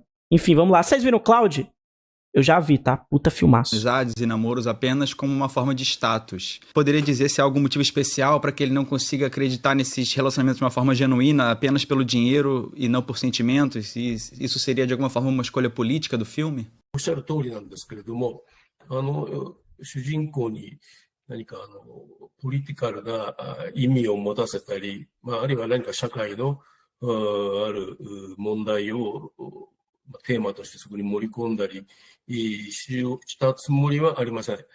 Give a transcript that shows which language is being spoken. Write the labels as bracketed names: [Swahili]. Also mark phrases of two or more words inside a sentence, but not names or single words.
[Portuguese] Enfim, vamos lá. Vocês viram o Cloud? Eu já vi, tá? Puta filmaço. amizades e namoros apenas como uma forma de status. Poderia dizer se há algum motivo especial para que ele não consiga acreditar nesses relacionamentos de uma forma genuína, apenas pelo dinheiro e não por sentimentos? E isso seria de alguma forma uma escolha política do filme? [Japanese] おっしゃる通りなんですけれども、主人公に何かポリティカルな意味を持たせたり、あるいは何か社会のある問題をテーマとしてそこに盛り込んだりしたつもりはありません。